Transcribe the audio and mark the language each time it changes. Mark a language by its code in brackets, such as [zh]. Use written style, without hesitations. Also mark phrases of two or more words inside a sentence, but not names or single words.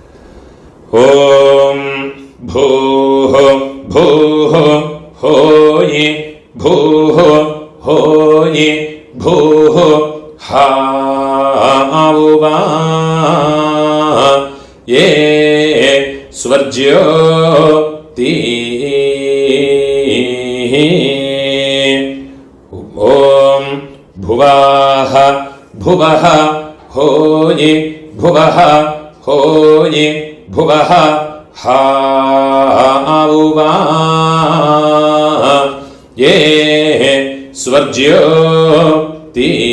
[sa] ओम् भूहो भूहो होये भूहो होये भूहो हावुवा ए स्वर्ज्यो ती. ஓம் भुवः भुवः होये भुवः होये भुवः हावुवा ये स्वर्ज्योति.